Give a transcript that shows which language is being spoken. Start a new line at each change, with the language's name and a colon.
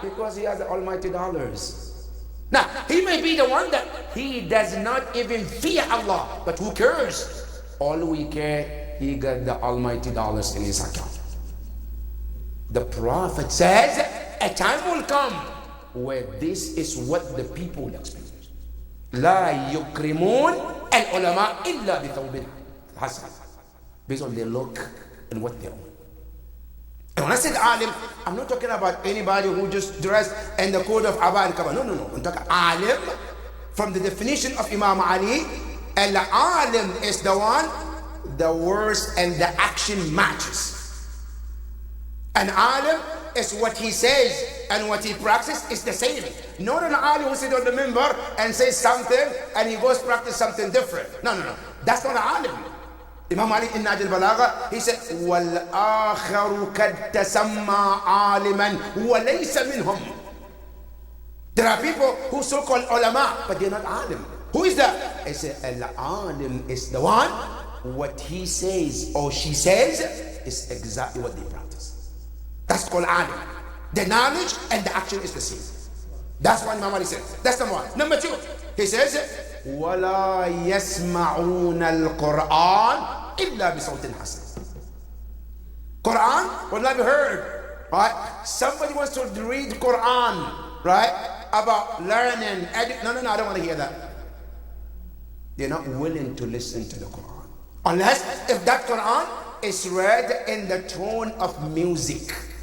English: Because he has the almighty dollars. Now, he may be the one that he does not even fear Allah, but who cares? All we care, he got the almighty dollars in his account. The Prophet says, a time will come where this is what the people will experience.
Arabic: لا يكرمون العلماء إلا بثوب حسن.
English: Based on their look and what they own. And when I said alim, I'm not talking about anybody who just dressed in the code of Abba and Kaba. No. I'm talking alim from the definition of Imam Ali. Al-alim is the one, the words and the action matches. An alim is what he says and what he practices is the same. Not an alim who sits on the minbar and says something and he goes practice something different. No. That's not an alim. Imam Ali in Nahj al-Balagha, he said,
Arabic: وَالْآخَرُ قَدْ تَسَمَّى عَالِمًا وَلَيْسَ مِنْهُمْ.
English: There are people who so-called ulama, but they're not alim. Who is that? He said, al-alim is the one, what he says or she says is exactly what they practice. That's called alim. The knowledge and the action is the same. That's what Imam Ali said. That's number one. Number two, he says,
Arabic: وَلَا يَسْمَعُونَ الْقُرْآنَ إِلَّا بِصَوْتٍ حَسَنٍ.
English: Quran will not be heard, right? Somebody wants to read Quran, right? About learning, no, I don't want to hear that. They're not willing to listen to the Quran. Unless if that Quran is read in the tone of music.